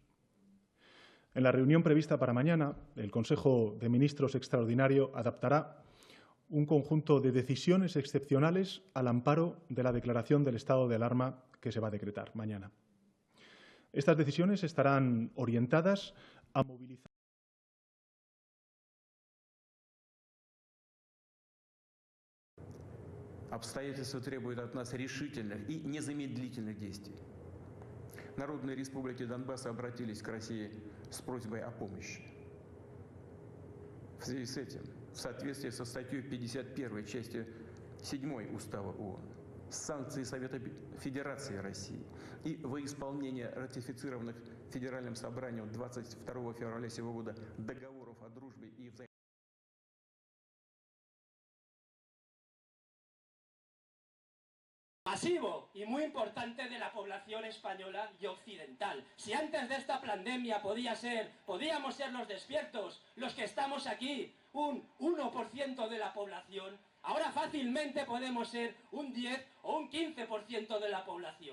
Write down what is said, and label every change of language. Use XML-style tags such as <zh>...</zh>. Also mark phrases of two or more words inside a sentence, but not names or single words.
<es>En la reunión prevista para mañana, el Consejo de Ministros extraordinario adaptará un conjunto de decisiones excepcionales al amparo de la declaración del estado de alarma que se va a decretar mañana. Estas decisiones estarán orientadas a movilizar</es> <ru>Обстоятельства требуют от нас решительных и незамедлительных действий. Народные республики Донбасса обратились к России с просьбой о помощи. В связи с этим, в соответствии со статьей 51 части 7 Устава ООН, санкции Совета Федерации России и во исполнение ратифицированных Федеральным собранием 22 февраля сего года договоров о дружбе и взаимодействии.</ru> <es>Masivo y muy importante de la población española y occidental. Si antes de esta pandemia podíamos ser los despiertos, los que estamos aquí, un 1% de la población, ahora fácilmente podemos ser un 10 o un 15% de la población.</es>